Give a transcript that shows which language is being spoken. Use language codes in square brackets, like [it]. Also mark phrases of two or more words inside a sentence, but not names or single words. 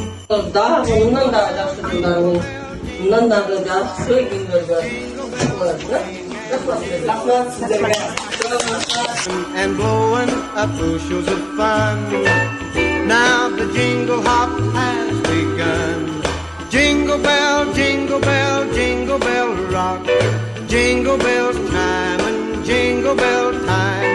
[ky] Дагы мындан дагы жакшы жылдарыңыз, мындан дагы жакшы күндөргө болосуңар. Рахмат сиздерге. [en] And blowing up bushels of fun. Now the jingle hop has begun. Jingle bell, jingle bell, jingle bell rock. Jingle bells chime and jingle bell time.